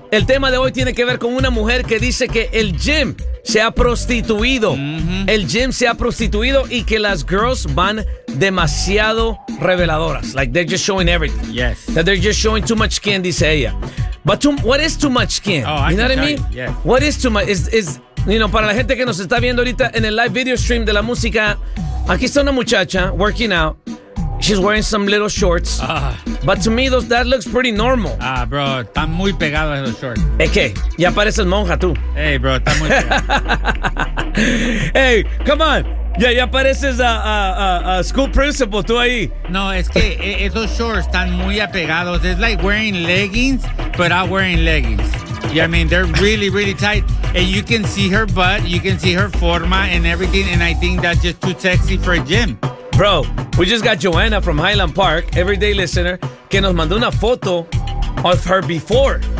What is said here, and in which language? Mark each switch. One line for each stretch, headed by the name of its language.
Spanish: El tema de hoy tiene que ver con una mujer que dice que el gym se ha prostituido. Mm-hmm. El gym se ha prostituido y que las girls van demasiado reveladoras.
English: Like, they're just showing everything. Yes. That they're just showing too much skin,
Spanish: dice ella.
English: But what is too much skin? Oh, you know what I mean? Yes. What is too much? Is, you know,
Spanish: para la gente que nos está viendo ahorita en el live video stream de la música, aquí está una muchacha
English: working out. She's wearing some little shorts. But to me, that looks pretty normal.
Spanish: Ah, bro, están muy pegados los shorts. Es que ya pareces monja tú. Hey, bro, están muy pegados.
English: Hey, come on.
Spanish: Ya pareces a school principal tú ahí. No, es que esos shorts están muy apegados.
English: It's like wearing leggings, but I'm wearing leggings. Yeah, I mean, they're really, really tight. And you can see her butt. You can see her forma and everything. And I think that's just too sexy for a gym. Bro, we just got Joanna from Highland Park, everyday listener,
Spanish: que nos mandó una foto
English: of her before.